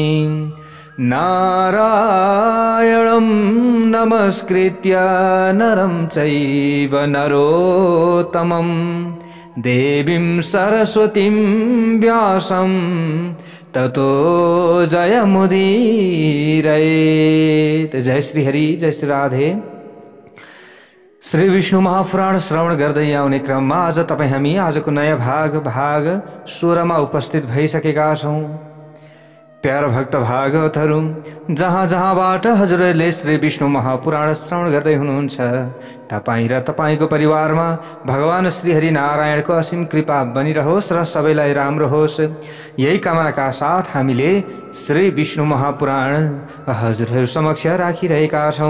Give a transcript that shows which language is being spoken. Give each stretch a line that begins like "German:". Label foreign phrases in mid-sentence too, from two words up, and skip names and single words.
Sanskrit: नारायणं नमस्कृत्य नरं चैव नरोत्तमं देवीं सरस्वतीं व्यासं ततो जयमुदीरयेत्।
Nepali: जय श्री हरि, जय श्री राधे। श्री विष्णु महापुराण श्रवण गर्दै आउने क्रममा आज तपाईं हामी आजको नयाँ भाग 16 मा उपस्थित भइसकेका छौं। प्यारा भक्त भागवतहरू, जहाँ जहाँबाट हजुरहरूले श्री विष्णु महापुराण श्रवण गर्दै हुनुहुन्छ, तपाईँ र तपाईँको परिवारमा भगवान श्री हरि नारायणको असीम कृपा बनिरहोस् र सबैलाई राम्रो होस्, यही कामनाका साथ हामीले श्री विष्णु महापुराण हजुरहरू समक्ष राखिरहेका छौं।